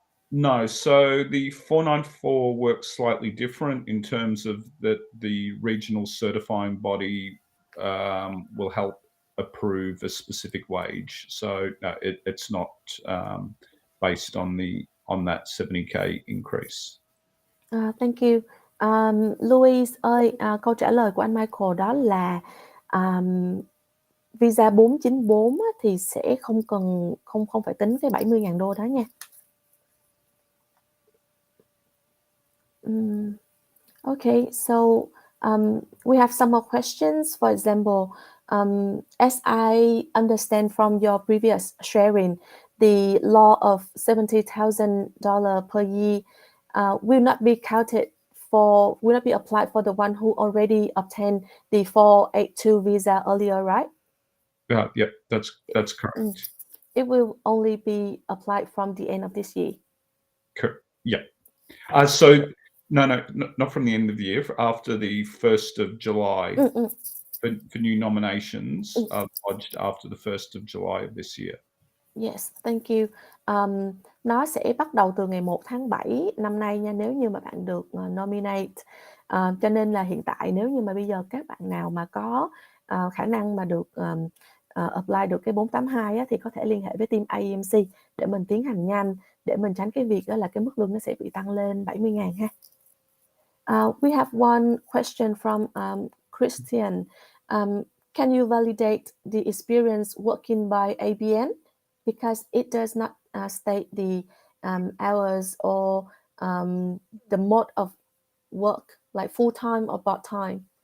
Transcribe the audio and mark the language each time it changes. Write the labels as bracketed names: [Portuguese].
[English] No, so the 494 works slightly different in terms of that the regional certifying body will help approve a specific wage. So no, it's not based on that 70K increase. Thank you. Louis ơi, câu trả lời của anh Michael đó là visa 494 á, thì sẽ không phải tính cái 70.000 đô đó nha. Okay, so we have some more questions. For example, as I understand from your previous sharing, the law of $70,000 per year will not be applied for the one who already obtained the 482 visa earlier, right? Yep, that's correct. It will only be applied from the end of this year. Yeah. So no, not from the end of the year. After the 1st of July, for new nominations are lodged after the 1st of July of this year. Yes, thank you. [Vietnamese] Nó sẽ bắt đầu từ ngày 1 tháng 7 năm nay nha, nếu như mà bạn được nominate. Cho nên là hiện tại nếu như mà bây giờ các bạn nào mà có khả năng mà được apply được cái 482 á, thì có thể liên hệ với team IEMC để mình tiến hành nhanh, để mình tránh cái việc đó là cái mức lương nó sẽ bị tăng lên 70.000 ha. [English] We have one question from Christian. Can you validate the experience working by ABN? Because it does not state the hours or the mode of work, like full-time or part-time.